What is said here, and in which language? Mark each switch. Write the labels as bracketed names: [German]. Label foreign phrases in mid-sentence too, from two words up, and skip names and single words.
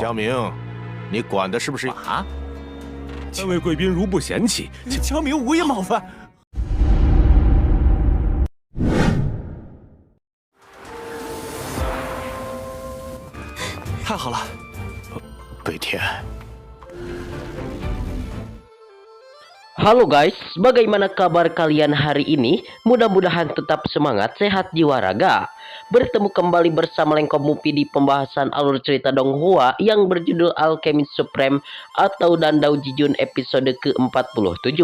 [Chinese] 江明，你管的是不是马？三位贵宾如不嫌弃，江明无意冒犯。太好了，北天。 [Indonesian] Halo guys, bagaimana kabar kalian hari ini? Mudah-mudahan tetap semangat, sehat jiwa raga. Bertemu kembali bersama Lengkop Mupi di pembahasan alur cerita Donghua yang berjudul Alchemist Supreme atau Dandao Jijun episode ke-47.